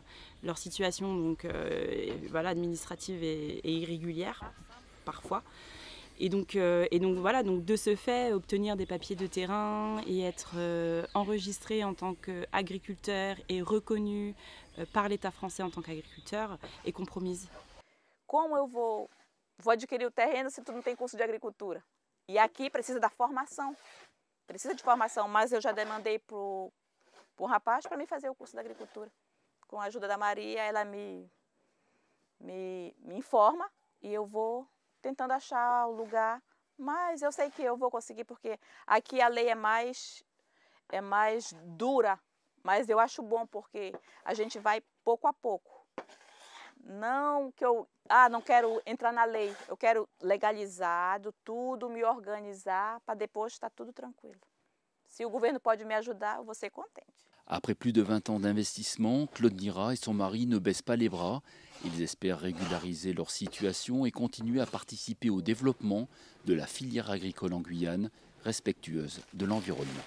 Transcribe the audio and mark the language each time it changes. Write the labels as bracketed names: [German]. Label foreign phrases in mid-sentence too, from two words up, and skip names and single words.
[French] Leur situation donc, voilà, administrative est irrégulière parfois. Et donc voilà, donc de ce fait, obtenir des papiers de terrain et être enregistré en tant qu'agriculteur et reconnu par l'État français en tant qu'agriculteur est compromise. [Portuguese] Como eu vou adquirir o terreno se tu não tem curso de agricultura? E aqui precisa da formação. Precisa de formação, mas eu já demandei pro rapaz para me fazer o curso de agricultura. Com a ajuda da Maria, ela me informa e eu vou tentando achar o lugar. Mas eu sei que eu vou conseguir porque aqui a lei é mais dura, mas eu acho bom porque a gente vai pouco a pouco. Não que eu não quero entrar na lei, eu quero legalizado tudo, me organizar para depois estar tudo tranquilo. [French] Si le gouvernement peut m'aider, je serai contente. Après plus de 20 ans d'investissement, Claude Nira et son mari ne baissent pas les bras. Ils espèrent régulariser leur situation et continuer à participer au développement de la filière agricole en Guyane, respectueuse de l'environnement.